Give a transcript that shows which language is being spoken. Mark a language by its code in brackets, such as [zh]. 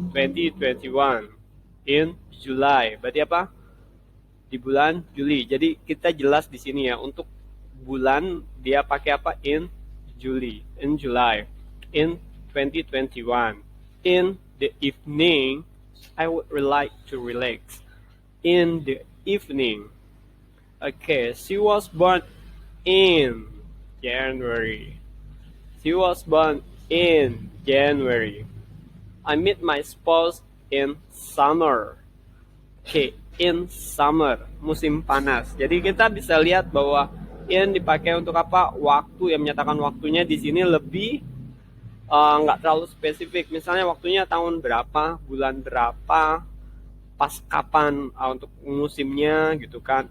[id] 2021 [en] in July. [id] Berarti apa? Di bulan Juli. Jadi kita jelas di sini ya, untuk bulan dia pakai apa? [en] In July, in 2021. In the evening, I would like to relax. In the evening. Okay, she was born in January. She was born in January. I meet my spouse in summer. Okay, in summer, [id] musim panas. Jadi kita bisa lihat bahwa in dipakai untuk apa? Waktu, yang menyatakan waktunya di sini lebih nggak terlalu spesifik. Misalnya waktunya tahun berapa, bulan berapa, pas kapan untuk musimnya gitu kan.